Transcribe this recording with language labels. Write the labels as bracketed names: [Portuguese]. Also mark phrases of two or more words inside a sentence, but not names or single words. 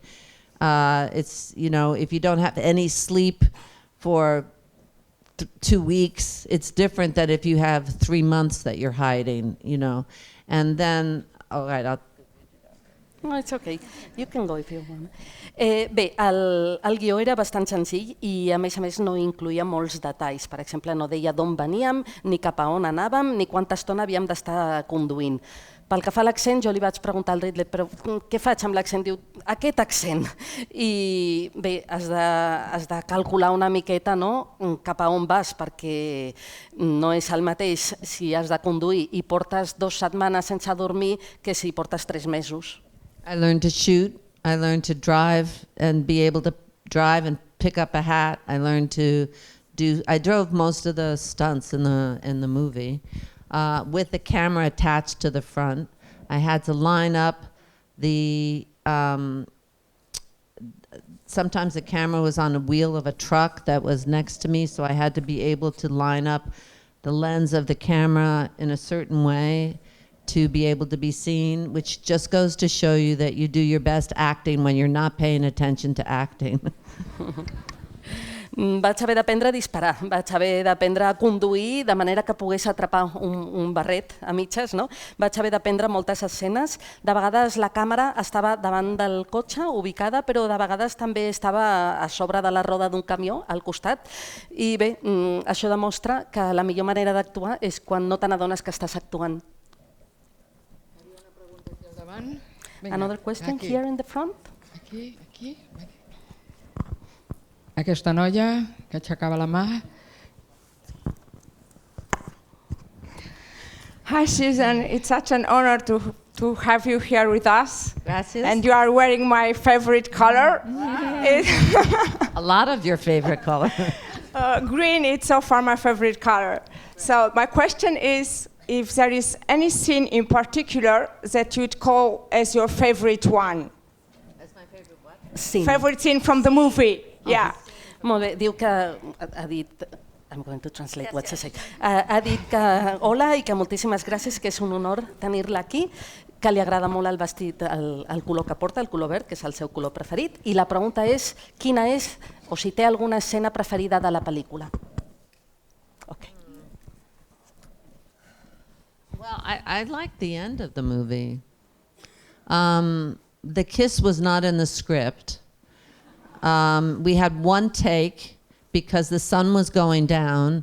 [English] It's, if you don't have any sleep for 2 weeks, it's different than if you have 3 months that you're hiding, And then, all right, No, it's okay. You can go if you want. [Catalan] Bé, el guió era bastant senzill i a més no incluïa molts detalls. Per exemple, no deia d'on veníem, ni cap a on anàvem, ni quanta estona havíem d'estar conduint. Pel que fa a l'accent, jo li vaig preguntar al Ridley, però què faig amb l'accent? Diu, aquest accent. I bé, has de calcular una miqueta cap a on vas, perquè no és el mateix si has de conduir i portes 2 setmanes sense dormir que si portes 3 mesos. [English] I learned to shoot. I learned to drive and be able to drive and pick up a hat. I learned to I drove most of the stunts in the movie with the camera attached to the front. I had to line up sometimes the camera was on a wheel of a truck that was next to me, so I had to be able to line up the lens of the camera in a certain way to be able to be seen, which just goes to show you that you do your best acting when you're not paying attention to acting. [Catalan] Vaig haver d'aprendre a disparar, vaig haver d'aprendre a conduir de manera que pogués atrapar un barret a mitges, no? Vaig haver d'aprendre moltes escenes. De vegades la càmera estava davant del cotxe, ubicada, però de vegades també estava a sobre de la roda d'un camió, al costat. I bé, això demostra que la millor manera d'actuar és quan no te n'adones que estàs actuant. [English] Another question here in the front. [Catalan] Aquí. Aquesta noia que aixecava la mà. [English] Hi, Susan. It's such an honor to have you here with us. Gracias. And you are wearing my favorite color. A lot of your favorite color. Green is so far my favorite color. So my question is if there is any scene in particular that you'd call as your favorite one. That's my favorite what? Scene. Favorite scene from the movie. Yeah. [Catalan] Molt bé, diu que ha dit... [English] I'm going to translate what she said. [Catalan] Ha dit que hola i que moltíssimes gràcies, que és un honor tenir-la aquí, que li agrada molt el vestit, el color que porta, el color verd, que és el seu color preferit, i la pregunta és quina és, o si té alguna escena preferida de la pel·lícula. [English] Okay. Well, I liked the end of the movie. The kiss was not in the script. We had one take because the sun was going down.